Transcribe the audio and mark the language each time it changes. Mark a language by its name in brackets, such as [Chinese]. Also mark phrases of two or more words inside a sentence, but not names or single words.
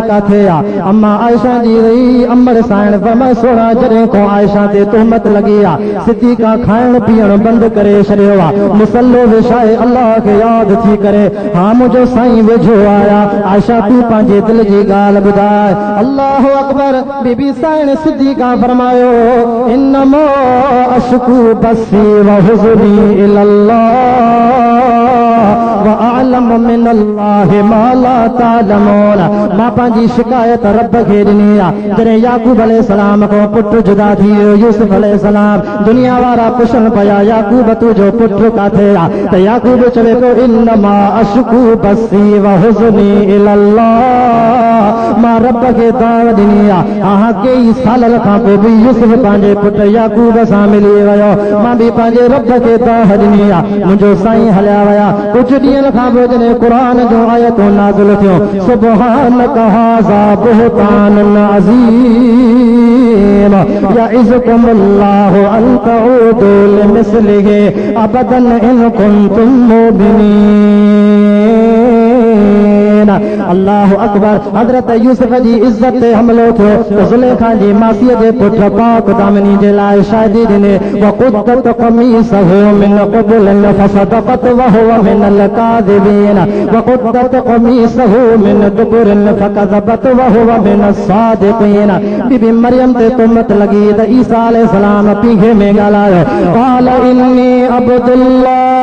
[Sindhi] काथे आहे अम्मा आयशा जी रही अमर साइण फरमाए सोना जॾहिं खां आयशा ते तुहमत लगी आहे सिद्दीक़ा खाइण पीअण बंदि करे छॾियो आहे मुसल्लो विछाए अल्लाह खे यादि थी करे हा मुंहिंजो साईं वेझो आया आयशा तूं पंहिंजे दिल जी ॻाल्हि ॿुधाए [Arabic] الله أكبر [Sindhi] बीबी साइण सिद्दीक़ा फरमायो [Arabic] إنما أشكو بثي وحزني إلى الله وأعلم من الله ما لا تعلمون [Sindhi] मां पंहिंजी शिकायत रब खे ॾिनी आहे जॾहिं याकूब अलैहिस्सलाम खां पुटु जुदा थी वियो यूसुफ अलैहिस्सलाम दुनिया वारा पुछनि पिया याकूब तुंहिंजो पुटु काथे आहे त याकूब चवे पियो [Arabic] إنما أشكو بثي وحزني [Sindhi] इलल्लाह मां रब खे दाव ॾिनी आहे हा कई सालनि खां पोइ बि यूसुफ पंहिंजे पुटु याकूब सां मिली वियो मां बि पंहिंजे रब खे दाव ॾिनी आहे मुंहिंजो साईं हलिया विया कुझु ॾींहंनि खां पोइ जॾहिं क़ुरान जो आयतूं नाज़िल थियो [Arabic] سبحانك هذا بهتان عظيم يعظكم الله أن تعودوا لمثله أبدا إن كنتم [Sindhi] मुमिनीन [Arabic] الله أكبر [Sindhi] हज़रत यूसुफ जी इज्जत ते हमलो थियो त ज़ुलेखा जी मासीअ जे पुटु पाक दामिनी जे लाइ शादी ॾिने [Arabic] وقدت قميصه من قبل فصدقت وهو من الكاذبين وقدت قميصه من دبر فكذبت وهو من الصادقين [Sindhi] बीबी मरियम ते तुहमत लगी त ईसा अलैहिस्सलाम पीघे में ॻाल्हायो [Arabic] قال إني عبد الله